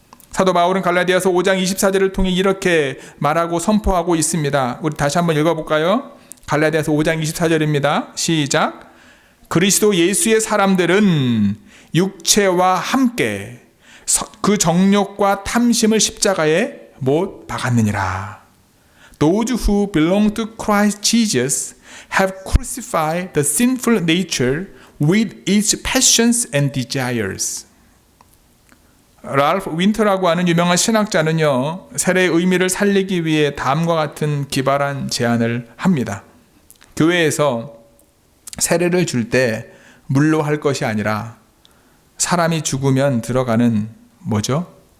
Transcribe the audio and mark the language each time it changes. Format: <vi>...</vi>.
<ko>사도 바울은 갈라디아서 5장 24절을 통해 이렇게 말하고 선포하고 있습니다. 우리 다시 한번 읽어볼까요? 갈라디아서 5장 24절입니다. 시작. 그리스도 예수의 사람들은 육체와 함께 그 정욕과 탐심을 십자가에 못 박았느니라.</ko> <en>Those who belong to Christ Jesus have crucified the sinful nature with its passions and desires.</en> <ko>랄프 윈터라고 하는 유명한 신학자는요, 세례의 의미를 살리기 위해 다음과 같은 기발한 제안을 합니다. 교회에서 세례를 줄 때 물로 할 것이 아니라 사람이 죽으면 들어가는 뭐죠?</ko>